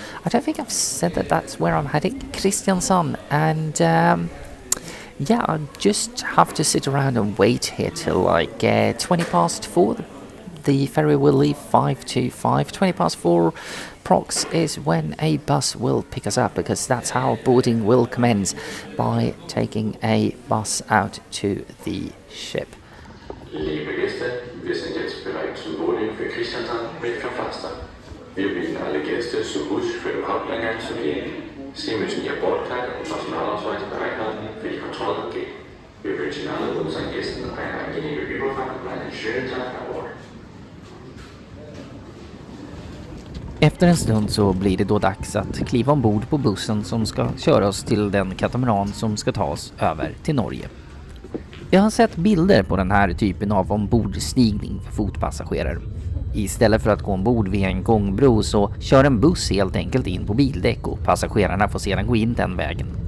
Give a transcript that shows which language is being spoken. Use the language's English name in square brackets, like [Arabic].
[English] I don't think I've said that that's where I'm heading, Kristiansand, and yeah, I just have to sit around and wait here till like 20 past 4. The ferry will leave 5 to 5. 20 past 4 prox is when a bus will pick us up, because that's how boarding will commence, by taking a bus out to the ship. [German] Liebe Gäste, wir sind jetzt bereit zum Boarding für Kristiansand mit Verfasster. Wir bitten alle Gäste zu Bus für den Haupteingang zu gehen. Sie müssen Ihr Bordtag und Personalausweis bereithalten für die Kontrollgänge. Wir wünschen allen unseren Gästen eine angenehme Überfahrt und einen schönen Tag an Bord. [Swedish] Efter en stund så blir det då dags att kliva ombord på bussen som ska köra oss till den katamaran som ska ta oss över till Norge. Jag har sett bilder på den här typen av ombordstigning för fotpassagerare. Istället för att gå ombord via en gångbro så kör en buss helt enkelt in på bildäck och passagerarna får sedan gå in den vägen.